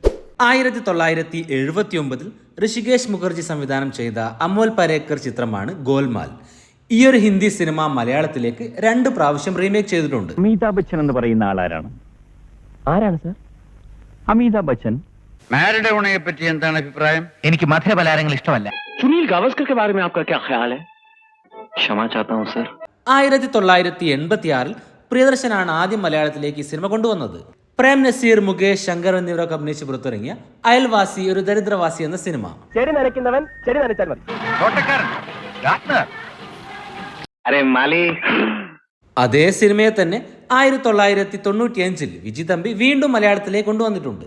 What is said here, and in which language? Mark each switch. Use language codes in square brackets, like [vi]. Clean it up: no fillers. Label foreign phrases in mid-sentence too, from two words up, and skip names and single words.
[ml] 1979 ഋഷികേശ് മുഖർജി സംവിധാനം ചെയ്ത അമോൽ പരേക്കർ ചിത്രമാണ് ഗോൽമാൽ. ഈ ഒരു ഹിന്ദി സിനിമ മലയാളത്തിലേക്ക് 2 പ്രാവശ്യം റീമേക്ക് ചെയ്തിട്ടുണ്ട്. അമിതാഭ് ബച്ചൻ എന്ന് പറയുന്ന ആളാരാണ്? സർ? അമിതാഭ് ബച്ചൻ. മാരിഡ് ഊണയെ പറ്റി എന്താണ് അഭിപ്രായം? എനിക്ക് മധുരപലഹാരങ്ങൾ ഇഷ്ടമല്ല. [hi] സുനിൽ ഗവാസ്കർ के बारे में आपका क्या ख्याल है? क्षमा चाहता हूं सर. [ml] 1986 പ്രിയദർശനാണ് ആദ്യം മലയാളത്തിലേക്ക് ഈ സിനിമ കൊണ്ടുവന്നത്. പ്രേം നസീർ, മുകേഷ്, ശങ്കർ എന്നിവരൊക്കെ അഭിനയിച്ച് പുറത്തിറങ്ങിയ അയൽവാസി ഒരു ദരിദ്രവാസി എന്ന സിനിമ. ചെടി നനയ്ക്കുന്നവൻ ചെടി നനച്ചാൽ മതി. അതേ സിനിമയെ തന്നെ 1995 വിജി തമ്പി വീണ്ടും മലയാളത്തിലേക്ക് കൊണ്ടുവന്നിട്ടുണ്ട്.